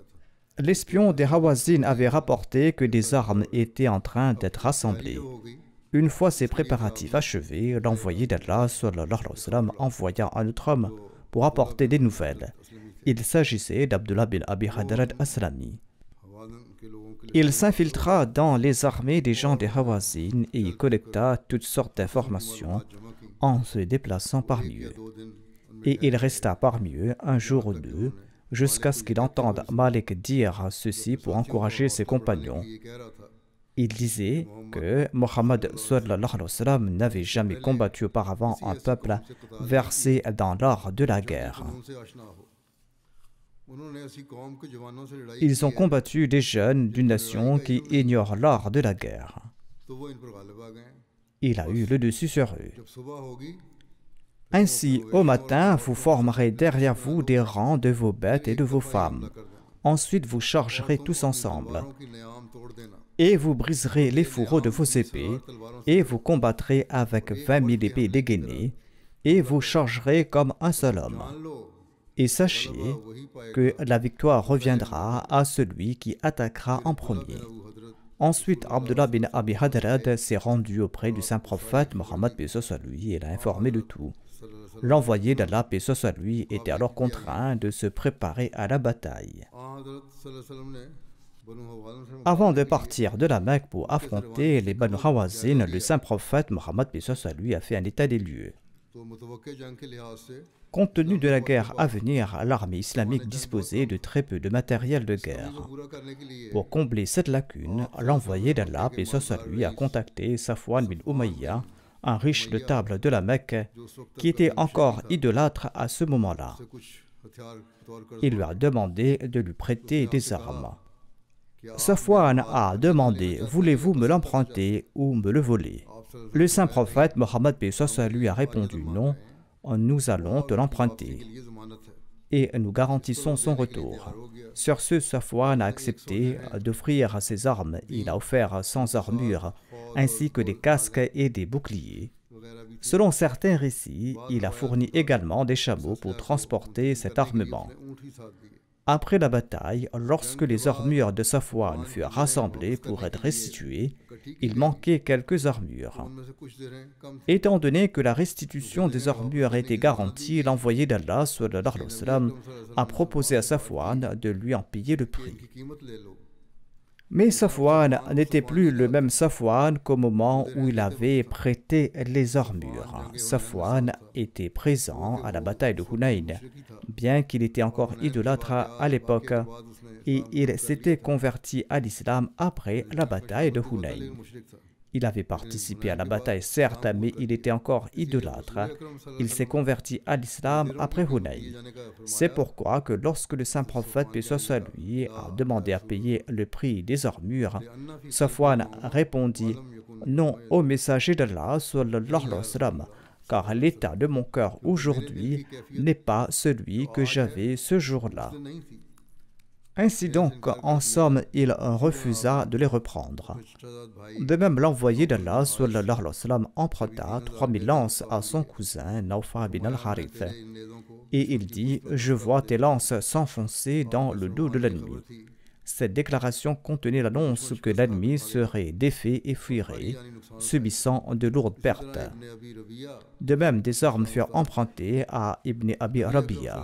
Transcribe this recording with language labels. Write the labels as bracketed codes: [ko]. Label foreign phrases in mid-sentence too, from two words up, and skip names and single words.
[fr] L'espion des Hawazin avait rapporté que des armes étaient en train d'être rassemblées. [ur] ہو گئی [fr] Une fois ces préparatifs achevés, l'envoyé d'Allah [ar] صلى الله عليه وسلم, [fr] envoya un autre homme pour apporter des nouvelles. Il s'agissait d'Abdullah bin Abi Hadrad Aslami. [ur] ہوازن کے لوگوں کے لیے [fr] Il s'infiltra dans les armées des gens des Hawazin et y collecta toutes sortes d'informations [ur] جمع کی [fr] en se déplaçant parmi eux. [ur] 2 دن [fr] Et il resta parmi eux un jour ou deux, jusqu'à ce qu'il entende Malik dire ceci pour encourager ses compagnons. [ur] یہ کہہ رہا تھا [fr] Il disait que Mohammed [ar] صلى الله عليه وسلم [fr] n'avait jamais combattu auparavant un peuple versé dans l'art de la guerre. [ur] ان سے آشنا ہو انہوں نے ایسی قوم کے جوانوں سے لڑائی [fr] Ils ont combattu des jeunes d'une nation qui ignore l'art de la guerre. [ur] تو وہ ان پر غالب آ گئے [fr] Il a eu le dessus sur eux. [ur] جب صبح ہوگی [fr] Ainsi, au matin, vous formerez derrière vous des rangs de vos bêtes et de vos femmes. Ensuite, vous chargerez tous ensemble. [ur] تلواروں کی نیام توڑ دینا [fr] Et vous briserez les fourreaux de vos épées, et vous combattrez avec 20 000 épées dégainées, et vous chargerez comme un seul homme. [ur] مان لو [fr] Et sachez [ur] وہی پائے گا [fr] que la victoire reviendra à celui qui attaquera en premier. [ur] ابو حضرت [fr] Ensuite, Abdullah bin Abi Hadrad s'est rendu auprès du saint prophète Mohammed paix soit lui et l'a informé de tout. L'envoyé d'Allah paix soit lui était alors contraint de se préparer à la bataille. [ur] हजरत [ar] صلى الله عليه وسلم [ur] نے بنو ہوازن سے [fr] Avant de partir de la Mecque pour affronter les Banu Hawazin, le saint prophète Mohammed paix soit lui a fait un état des lieux. [ur] تو متوقع جنگ کے لحاظ سے [fr] Compte tenu de la guerre à venir, l'armée islamique disposait de très peu de matériel de guerre. [ur] پورا کرنے کے لیے [fr] Pour combler cette lacune, l'envoyé d'Allah, paix soit lui, a contacté Safwan bin Umayya, un riche de table de la Mecque, qui était encore idolâtre à ce moment-là. [ur] کچھ ہتھیار طور کر [fr] Il lui a demandé de lui prêter des armes. Safwan a demandé « Voulez-vous me l'emprunter ou me le voler ?» Le saint prophète Mohammed paix soit lui a répondu « Non, nous allons te l'emprunter. » [ur] یہ ضمانت ہے [fr] Et nous garantissons son retour. Sur ce, Safwan a accepté d'offrir ses armes. Il a offert 100 armures, ainsi que des casques et des boucliers. [ur] وغیرہ بھی [fr] Selon certains récits, il a fourni également des chameaux pour transporter cet armement. [ur] اونٹ ہی ساتھ دیے [fr] Après la bataille, lorsque les armures de Safwan furent rassemblées pour être restituées, il manquait quelques armures. [ur] ان میں سے کچھ دے رہے ہیں کم [fr] Étant donné que la restitution des armures était garantie, l'envoyé d'Allah [ar] صلى الله عليه وسلم, [fr] a proposé à Safwan de lui en payer le prix. [ur] کی قیمت لے لو [fr] Mais Safwan n'était plus le même Safwan qu'au moment où il avait prêté les armures. Safwan était présent à la bataille de Hunayn, bien qu'il était encore idolâtre à l'époque, et il s'était converti à l'islam après la bataille de Hunayn. [ur] مشرک تھا [fr] Il avait participé à la bataille, certes, mais il était encore idolâtre. Il s'est converti à l'islam après Hunayn. C'est pourquoi que lorsque le saint prophète, paix soit lui, a demandé à payer le prix des armures, Safwan répondit « Non, ô messager d'Allah, [ar] صلى الله عليه وسلم, [fr] car l'état de mon cœur aujourd'hui n'est pas celui que j'avais ce jour-là. » [ur] نہیں تھی [fr] Ainsi donc, en somme, il refusa de les reprendre. [ur] شہزاد بھائی [fr] De même, l'envoyé d'Allah [ar] صلى الله عليه وسلم [fr] emprunta 3000 lances à son cousin Nawfa bin al-Harith. [ur] ان نیزوں کو [fr] Et il dit « Je vois tes lances s'enfoncer dans le dos de l'ennemi ». Cette déclaration contenait l'annonce que l'ennemi serait défait et fuirait, subissant de lourdes pertes. De même, des armes furent empruntées à Ibn Abi Rabi'a.